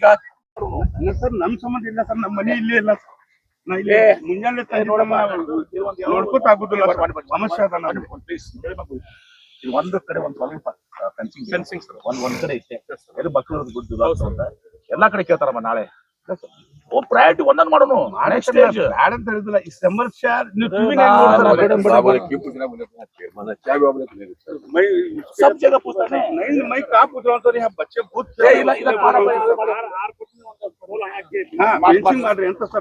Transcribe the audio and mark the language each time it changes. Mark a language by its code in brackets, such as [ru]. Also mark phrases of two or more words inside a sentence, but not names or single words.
[kn] ಸರ್ ನಮ್ ಸಂಬಂಧ ಇಲ್ಲ ಸರ್, ನಮ್ಮ ಮನೆ ಇಲ್ಲೇ ಇಲ್ಲ, ನಾ ಇಲ್ಲಿ ಮುಂಜಾನೆ ನೋಡ್ಕೋತ ಆಗುದಿಲ್ಲ, ಸಮಸ್ಯೆ ಅದ ನಾನು ಇದು ಒಂದು ಕಡೆ ಒಂದು ಸ್ವಲ್ಪ ಫೆನ್ಸಿಂಗ್ ಒಂದ್ ಕಡೆ ಐತೆ, ಇದು ಮಕ್ಕಳು ಗುಡ್ ಎಲ್ಲಾ ಕಡೆ ಕೇಳ್ತಾರಮ್ಮ ನಾಳೆ ಓ ಪ್ರಯಾರಿಟಿ ಒಂದೊಂದು ಮಾಡೋನು [en] next stage [kn] ಬ್ಯಾಡ ಅಂತ ಹೇಳಿದಿಲ್ಲ, ಈ ಸಮಸ್ಯೆ [hi] सब जगह पूछता है नहीं, मैं कहा पूछ रहा हूँ सर, यहाँ बच्चे बहुत [kn] ಮಾಡ್ರಿ ಅಂತ ಸರ್,